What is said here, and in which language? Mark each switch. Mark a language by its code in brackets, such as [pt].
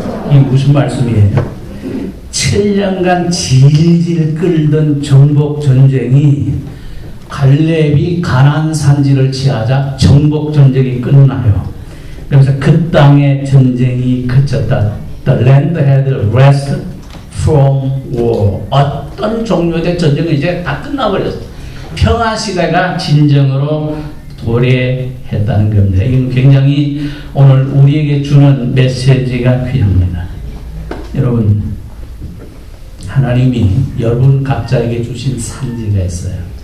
[ko] 이 무슨 말씀이에요? 7년간 질질 끌던 정복 전쟁이 갈렙이 가나안 산지를 취하자 정복 전쟁이 끝나요. 그래서 그 땅의 전쟁이 그쳤다. [en] The land had rest from war. [ko] 어떤 종류의 전쟁은 이제 다 끝나버렸어. 평화 시대가 진정으로 도래했다는 겁니다. 이건 굉장히 오늘 우리에게 주는 메시지가 귀합니다. 여러분, 하나님이 여러분 각자에게 주신 산지가 있어요.